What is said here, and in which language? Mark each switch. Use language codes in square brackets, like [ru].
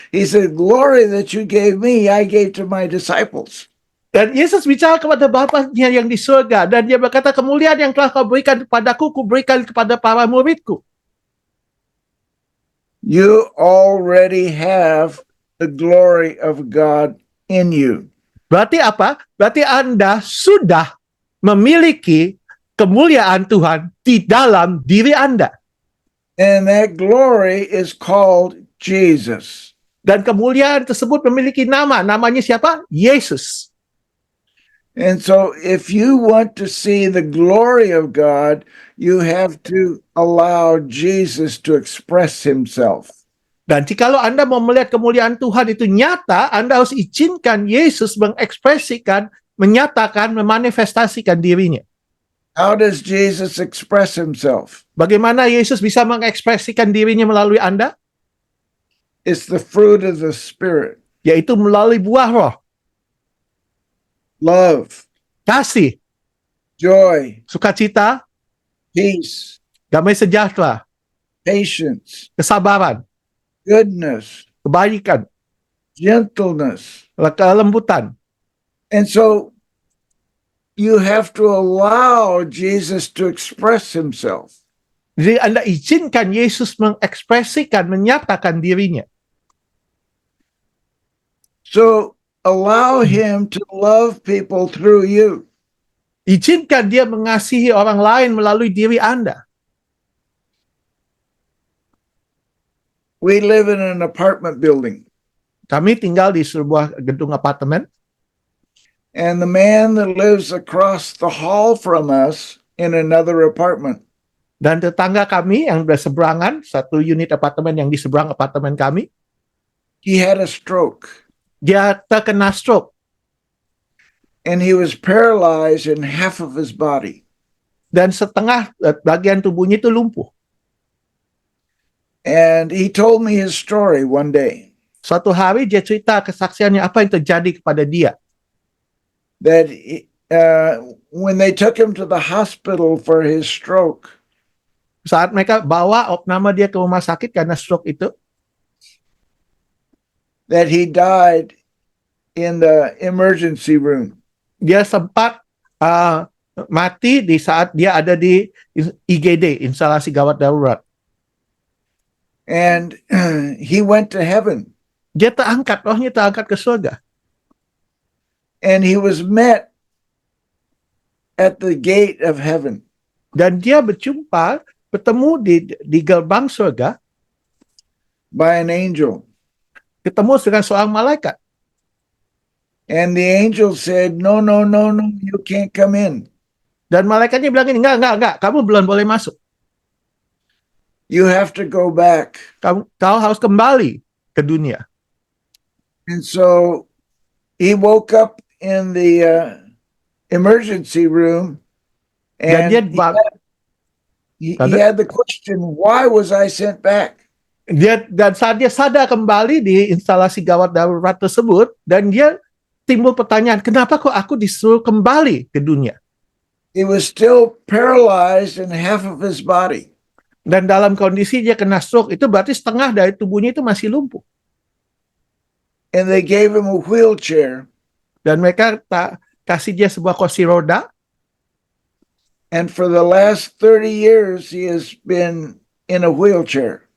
[en] He said, glory that you gave me, I gave to my disciples. [id] Dan Yesus bicara kepada Bapanya yang di surga, dan dia berkata, kemuliaan yang telah kau berikan kepadaku, ku berikan kepada para muridku. [en] You already have the glory of God in you. [id] Berarti apa? Berarti Anda sudah memiliki kemuliaan Tuhan di dalam diri Anda. [en] And that glory is called Jesus. [id] Dan kemuliaan tersebut memiliki nama. Namanya siapa? Yesus. [en] And so if you want to see the glory of God, you have to allow Jesus to express himself. [id] Dan jikalau Anda mau melihat kemuliaan Tuhan itu nyata, Anda harus izinkan Yesus mengekspresikan, menyatakan, memanifestasikan dirinya. [en] How does Jesus express himself? [id] Bagaimana Yesus bisa mengekspresikan dirinya melalui Anda? [en] It's the fruit of the Spirit. [id] Yaitu melalui buah roh. [en] Love, [id] Kasih, [en] joy, [id] sukacita, [en] peace, [id] damai sejahtera, [en] patience, [id] kesabaran, [en] goodness, [id] kebaikan, [en] gentleness, [id] kelembutan, [en] And so you have to allow Jesus to express himself. [id] Jadi Anda izinkan Yesus mengekspresikan, menyatakan dirinya. [en] So allow him to love people through you. [id] Izinkan dia mengasihi orang lain melalui diri Anda. [en] We live in an apartment building, [id] Kami tinggal di sebuah gedung apartemen, [en] and the man that lives across the hall from us in another apartment, [id] dan tetangga kami yang berseberangan, satu unit apartemen yang di seberang apartemen kami, [en] he had a stroke [id] dia terkena stroke [en] and he was paralyzed in half of his body. [id] dan setengah bagian tubuhnya itu lumpuh. [en] And he told me his story one day [id] Suatu hari dia cerita kesaksiannya apa yang terjadi kepada dia. [en] that when they took him to the hospital for his stroke, [id] Saat mereka bawa opname dia ke rumah sakit karena stroke itu, [en] that he died in the emergency room. [id] dia sempat mati di saat dia ada di IGD, instalasi gawat darurat. [en] And he went to heaven, [id] Dia terangkat, rohnya terangkat ke surga. [en] and he was met at the gate of heaven [id] Dan dia bertemu di gerbang surga, [en] by an angel. [id] ketemu dengan seorang malaikat. [en] And the angel said, no, no, no, no, you can't come in. [id] Dan malaikatnya bilang ini, enggak, kamu belum boleh masuk. [en] You have to go back. [id] Kau harus kembali ke dunia. [en] And so he woke up in the emergency room, [id] Dan [en] and [id] dia [en] he had the question, why was I sent back? [id] dan saat dia sadar kembali di instalasi gawat darurat tersebut, dan dia timbul pertanyaan, kenapa kok aku disuruh kembali ke dunia? [en] He was still paralyzed in half of his body. [id] Dan dalam kondisi dia kena stroke, itu berarti setengah dari tubuhnya itu masih lumpuh. [en] And they gave him a wheelchair. [id] Dan mereka kasih dia sebuah kursi roda. [en] And for the last 30 years, he has been in a wheelchair.